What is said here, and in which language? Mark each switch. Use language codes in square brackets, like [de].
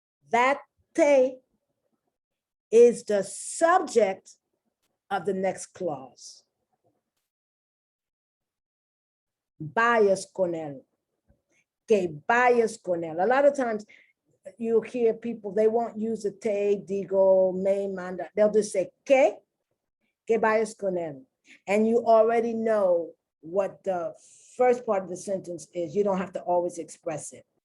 [en] That te is the subject of the next clause. [es] Vayas con él. Que vayas con él. [en] A lot of times you'll hear people, they won't use the te, digo, me, manda. They'll just say [es] que vayas con él. [en] And you already know what the first part of the sentence is. You don't have to always express it.